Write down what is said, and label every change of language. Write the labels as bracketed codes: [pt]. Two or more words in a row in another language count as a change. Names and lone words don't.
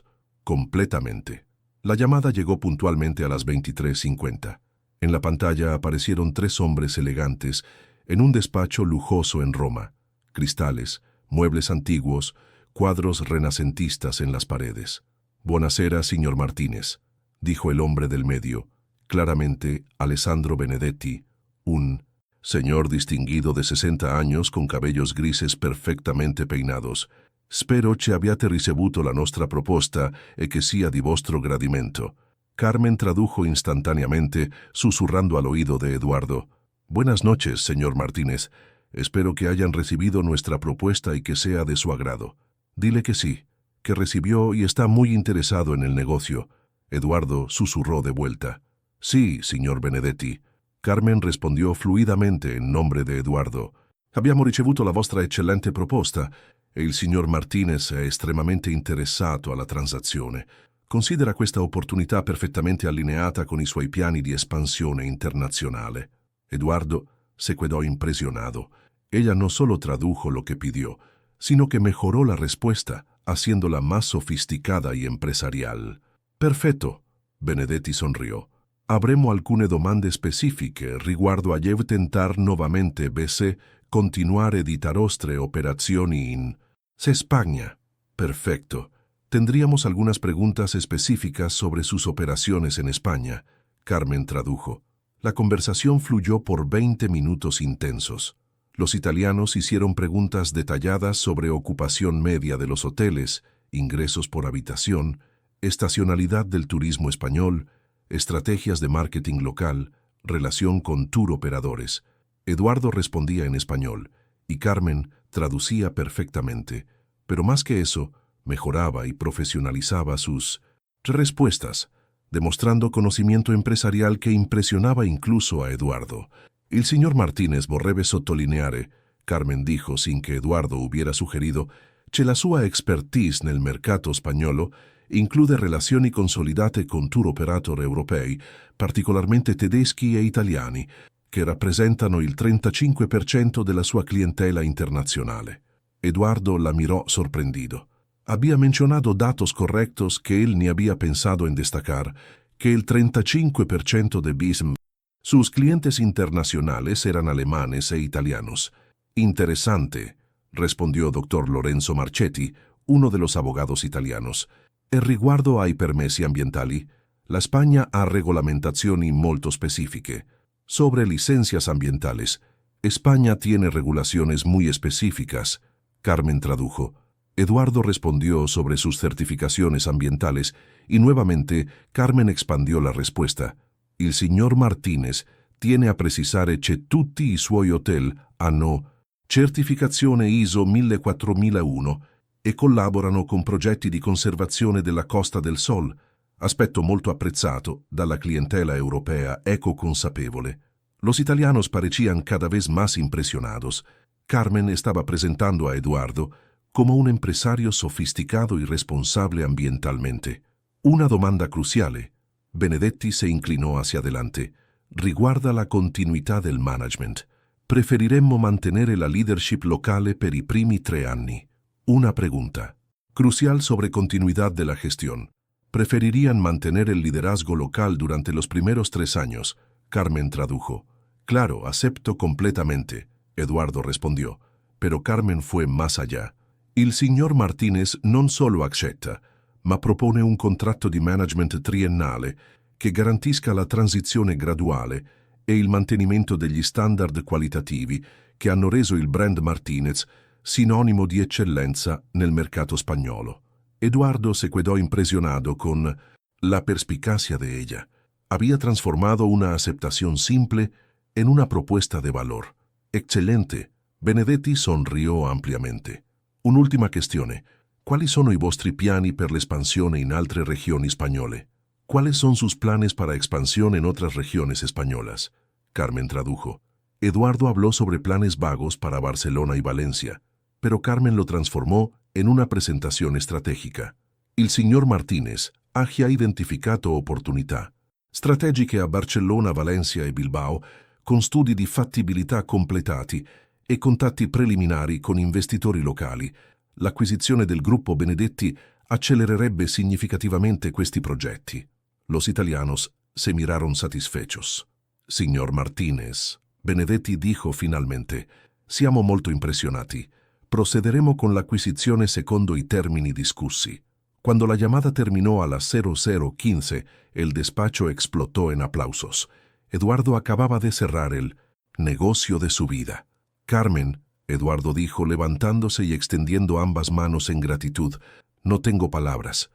[es] Completamente. La llamada llegó puntualmente a las 23:50. En la pantalla aparecieron 3 hombres elegantes en un despacho lujoso en Roma. Cristales, muebles antiguos, cuadros renacentistas en las paredes. [it] «Buonasera, signor Martínez», [es] dijo el hombre del medio, claramente Alessandro Benedetti, un señor distinguido de 60 años con cabellos grises perfectamente peinados. [it] «Spero ci abbiate ricevuto la nostra proposta e che sia di vostro gradimento». [es] Carmen tradujo instantáneamente, susurrando al oído de Eduardo. «Buenas noches, señor Martínez. Espero que hayan recibido nuestra propuesta y que sea de su agrado». «Dile que sí, que recibió y está muy interesado en el negocio». Eduardo susurró de vuelta. [it] «Sí, signor Benedetti». [es] Carmen respondió fluidamente en nombre de Eduardo. [it] «Abbiamo ricevuto la vostra eccellente proposta e il signor Martinez è estremamente interessato alla transazione. Considera questa opportunità perfettamente allineata con i suoi piani di espansione internazionale». [es] Eduardo se quedó impresionado. Ella no solo tradujo lo que pidió, sino que mejoró la respuesta, haciéndola más sofisticada y empresarial. [it] «Perfetto», Benedetti sonrió. «Avremo alcune domande specifiche riguardo a tentar nuovamente BC continuare di tarostre operazioni in Spagna». [es] «Perfecto. Tendríamos algunas preguntas específicas sobre sus operaciones en España», Carmen tradujo. La conversación fluyó por 20 minutos intensos. Los italianos hicieron preguntas detalladas sobre ocupación media de los hoteles, ingresos por habitación, estacionalidad del turismo español, estrategias de marketing local, relación con tour operadores. Eduardo respondía en español y Carmen traducía perfectamente, pero más que eso, mejoraba y profesionalizaba sus respuestas, demostrando conocimiento empresarial que impresionaba incluso a Eduardo. [it] Il signor Martinez vorrebbe sottolineare, [es] Carmen dijo sin que Eduardo hubiera sugerido, [it] che la sua expertise nel mercato spagnolo include relazioni consolidate con tour operator europei, particolarmente tedeschi e italiani, che rappresentano il 35% della sua clientela internazionale. [es] Eduardo la miró sorprendido. Había mencionado datos correctos que él ni había pensado en destacar, que el 35% de BISM. Sus clientes internacionales eran alemanes e italianos. Interesante, respondió Dr. Lorenzo Marchetti, uno de los abogados italianos. [it] E riguardo ai permessi ambientali, la Spagna ha regolamentazioni molto specifiche. [es] Sobre licencias ambientales, España tiene regulaciones muy específicas. Carmen tradujo. Eduardo respondió sobre sus certificaciones ambientales y nuevamente Carmen expandió la respuesta. [it] Il signor Martinez tiene a precisare che tutti i suoi hotel hanno certificazione ISO 14001 e collaborano con progetti di conservazione della Costa del Sol, aspetto molto apprezzato dalla clientela europea ecoconsapevole. [es] Los italianos parecían cada vez más impresionados. Carmen estaba presentando a Eduardo como un empresario sofisticado y responsable ambientalmente. [it] Una domanda cruciale. [es] Benedetti se inclinò hacia adelante. [it] Riguarda la continuità del management. Preferiremmo mantenere la leadership locale per i primi 3 anni. [es] Una pregunta. Crucial sobre continuidad de la gestión. Preferirían mantener el liderazgo local durante los primeros 3 años. Carmen tradujo. Claro, acepto completamente. Eduardo respondió. Pero Carmen fue más allá. [it] Il signor Martinez non solo accetta, ma propone un contratto di management triennale che garantisca la transizione graduale e il mantenimento degli standard qualitativi che hanno reso il brand Martinez sinonimo di eccellenza nel mercato spagnolo. [es] Eduardo se quedó impresionado con la perspicacia de ella. Había transformado una aceptación simple en una propuesta de valor. Excelente. Benedetti sonrió ampliamente. [it] Un'ultima questione. Quali sono i vostri piani per l'espansione in altre regioni spagnole? [es] ¿Cuáles son sus planes para expansión en otras regiones españolas? Carmen tradujo. Eduardo habló sobre planes vagos para Barcelona y Valencia, pero Carmen lo transformó en una presentazione estrategica. [it] Il signor Martinez ha già identificato opportunità strategiche a Barcellona, Valencia e Bilbao, con studi di fattibilità completati e contatti preliminari con investitori locali. L'acquisizione del gruppo Benedetti accelererebbe significativamente questi progetti. [es] Los italianos se miraron satisfechos. [it] Signor Martinez, Benedetti [es] dijo finalmente, [it] siamo molto impressionati. Procederemo con l'acquisizione secondo i termini discussi. [es] Cuando la llamada terminó a las 00:15, el despacho explotó en aplausos. Eduardo acababa de cerrar el negocio de su vida. Carmen, Eduardo dijo levantándose y extendiendo ambas manos en gratitud, no tengo palabras.